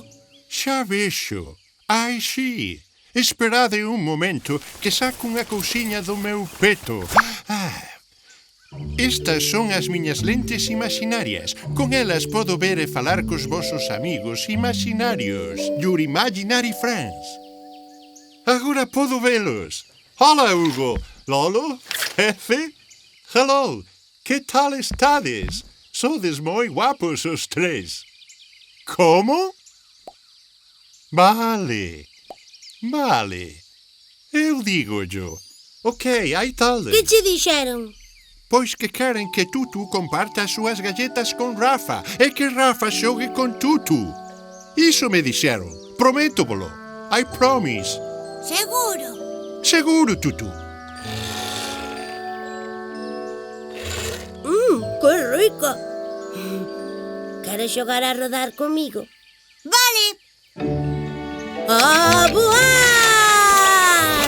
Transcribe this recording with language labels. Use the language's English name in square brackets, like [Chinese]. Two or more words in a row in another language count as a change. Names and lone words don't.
[Galician] Xa vexo. Ai, sí. Esperade un momento que saco unha cousiña do meu peto. Estas son as miñas lentes imaginarias. Con elas podo ver e falar cos vosos amigos imaginarios. [English] Your imaginary friends. [Galician] Agora podo velos. Hola, Hugo. Lolo? Fefe? Hello. Que tal estades? Sodes moi guapos os tres. Como? Vale. Eu digo yo. Ok, hai tal. Que che dixeron? Pois que queren que Tutu comparta as súas galletas con Rafa e que Rafa xogue con Tutu. Iso me dixeron. Prométovolo. [English] I promise. [Galician] Seguro? Seguro, Tutu. Que rico. Queres xogar a rodar comigo? Vale. A voar!